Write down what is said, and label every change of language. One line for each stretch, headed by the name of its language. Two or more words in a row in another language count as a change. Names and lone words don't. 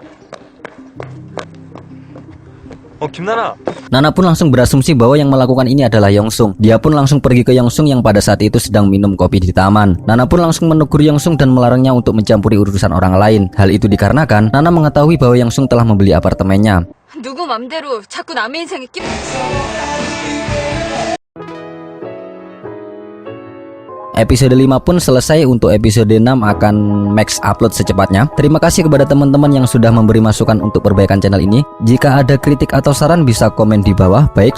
Indonesian: Nana pun langsung berasumsi bahwa yang melakukan ini adalah Yongsun. Dia pun langsung pergi ke Yongsun yang pada saat itu sedang minum kopi di taman. Nana pun langsung menegur Yongsun dan melarangnya untuk mencampuri urusan orang lain. Hal itu dikarenakan Nana mengetahui bahwa Yongsun telah membeli apartemennya.
Korean: 누구 맘대로 자꾸 남의 인생에 끼.
Indonesian: Episode 5 pun selesai. Untuk episode 6 akan max upload secepatnya. Terima kasih kepada teman-teman yang sudah memberi masukan untuk perbaikan channel ini. Jika ada kritik atau saran bisa komen di bawah.